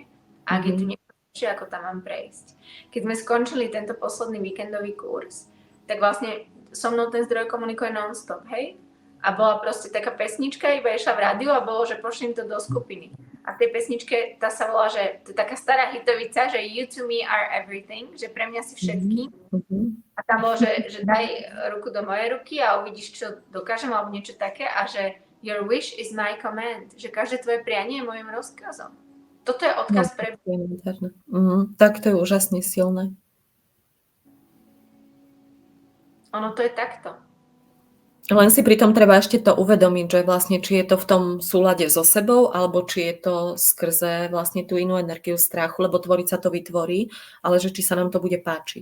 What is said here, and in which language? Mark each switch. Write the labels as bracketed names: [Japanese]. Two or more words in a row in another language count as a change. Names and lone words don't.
[Slovak] Ak je tu niečo lepšie, ako tam mám prejsť. Keď sme skončili tento posledný víkendový kurz, tak vlastne so mnou ten zdroj komunikuje non-stop, hej? A bola proste taká pesnička, iba išla v rádiu a bolo, že pošlím to do skupiny. A v tej pesničke, tá sa volá, že to je taká stará hitovica, že [English] you to me are everything, [Slovak] že pre mňa si všetkým. A tam bolo, že daj ruku do mojej ruky a uvidíš, čo dokážem, alebo niečo také. A že [English] your wish is my command. [Slovak] Že každé tvoje prianie je môjim rozkazom. Toto je odkaz pre... Tak to je úžasne silné. Ono to je takto. Len si pritom treba ešte to uvedomiť, že vlastne či je to v tom súlade so sebou, alebo či je to skrze vlastne tú inú energiu strachu, lebo tvoriť sa to vytvorí, ale že či sa nám to bude páčiť.